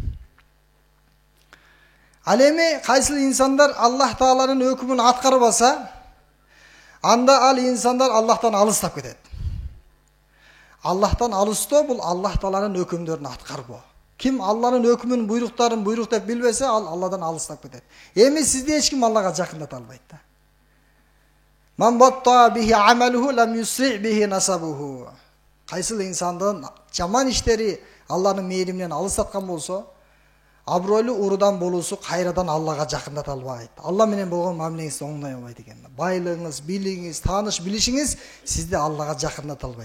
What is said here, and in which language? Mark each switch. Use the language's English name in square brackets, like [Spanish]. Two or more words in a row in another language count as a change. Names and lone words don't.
[Kyrgyz] Ал эми кайсыл инсандар Аллах Тааланын өкүмүн аткарбаса, анда ал инсандар Аллахтан алыстап кетет. Аллахтан алыстоо бул Аллах Тааланын өкүмдөрүн аткарбоо. Ким Алланын өкүмүн, буйруктарын буйрук деп билбесе, ал Алладан алыстап кетет. Эми сизди эч ким Аллага жакындата албайт да. [Arabic] من بطأ به عمله لم يسرع به نسبه. [Kyrgyz] Кайсыл инсандын жаман иштери Алланын мээриминен алыстаткан болсо, абройлуу урудан болуусу кайрадан Аллага жакындата албайт. Алла менен болгон мамилеңизди оңдой албайт экен. Байлыгыңыз, билигиңиз, тааныш билишиңиз сизди Аллага жакындата албайт.